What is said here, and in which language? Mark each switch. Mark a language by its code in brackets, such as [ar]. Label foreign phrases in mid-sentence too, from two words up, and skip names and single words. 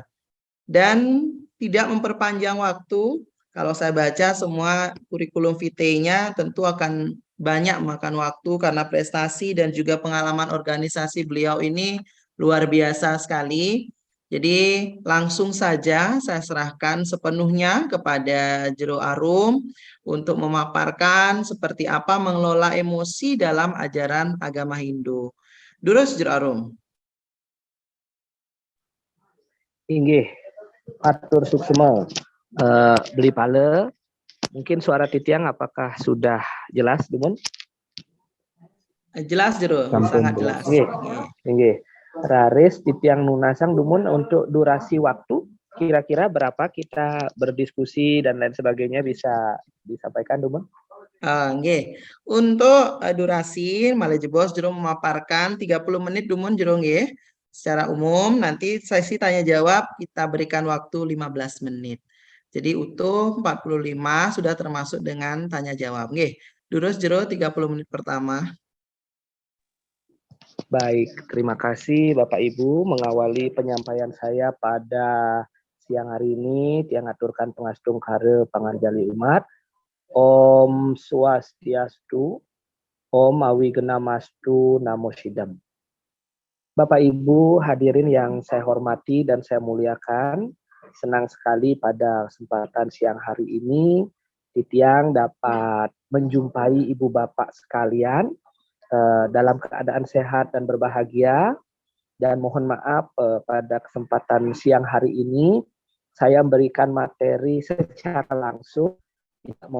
[id] Dan tidak memperpanjang waktu, kalau saya baca semua kurikulum vitae-nya tentu akan banyak makan waktu karena prestasi dan juga pengalaman organisasi beliau ini luar biasa sekali. Jadi langsung saja saya serahkan sepenuhnya kepada Jero Arum untuk memaparkan seperti apa mengelola emosi dalam ajaran agama Hindu. [ban] Durus Jero Arum. Inggih, atur suksema. [id] Beli pale, mungkin suara Titiang apakah sudah jelas, Dumun? Jelas Jero, sangat jelas. [ban] Inggih. Raris Titiang Nunasang Dumun, [id] untuk durasi waktu kira-kira berapa kita berdiskusi dan lain sebagainya bisa disampaikan, Dumun? Nggih. Untuk durasi malah jebos Jero memaparkan 30 menit [ban] Dumun Jero nggih. [id] Secara umum nanti sesi tanya jawab kita berikan waktu 15 menit. Jadi utuh 45 sudah termasuk dengan tanya jawab. [ban] Nggih. Durus Jero 30 menit pertama. [id] Baik, terima kasih Bapak Ibu mengawali penyampaian saya pada siang hari ini. [ban] Tiang aturkan pengastung kare panganjali umat. Om Swastiastu, Om Awigena-mastu, Namo Sidam. [id] Bapak Ibu hadirin yang saya hormati dan saya muliakan, senang sekali pada kesempatan siang hari ini Titiang dapat menjumpai Ibu Bapak sekalian dalam keadaan sehat dan berbahagia, dan mohon maaf pada kesempatan siang hari ini saya memberikan materi secara langsung, tidak